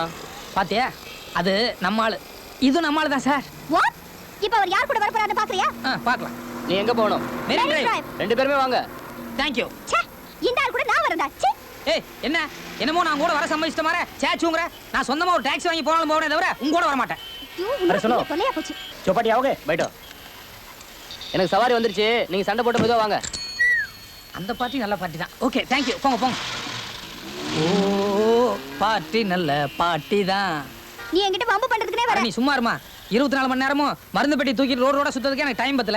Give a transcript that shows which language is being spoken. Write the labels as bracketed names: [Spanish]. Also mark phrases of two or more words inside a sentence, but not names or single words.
[Tamil] பாத்தியா, அது நம்ம ஆளு, இது நம்ம ஆளு தான் சார். வாட்? இப்போ அவர் யார் கூட வர போறாருன்னு பாக்குறியா? பார்க்கலாம். நீ எங்க போகணும்? மெரின் டிரைவ். ரெண்டு பேருமே வாங்க. [English] thank you. [Tamil] ச்சே, இந்த ஆள் கூட நான் வரேன்டா. ச்சே. ஏய், என்ன என்னமோ நான் கூட வர சம்மதிச்சிட்ட மாதிரி சேச்சுங்கற. நான் சொந்தமா ஒரு டாக்ஸி வாங்கி போனாலும் போறேனே தவிர உங்க கூட வர மாட்டேன். [Hindi] अरे सुनो। [Tamil] தொலையா போச்சு. [Hindi] चौपाटी आओगे? बैठो. [Tamil] எனக்கு சவாரி வந்துருச்சு, நீங்க சண்டை போட்டு மெதுவா வாங்க. அந்த பார்ட்டி நல்ல பார்ட்டி தான். ஓகே, [English] thank you. [Tamil] போங்க போங்க. ஓ, பார்ட்டி நல்ல பார்ட்டி தான். நீ என்கிட்ட வம்பு பண்றதுக்குனே வர. நீ சும்மா இருமா. 24 மணி நேரமும் மருந்து பெட்டி தூக்கி ரோடோட சுத்ததுக்கு எனக்கு டைம் பத்தல.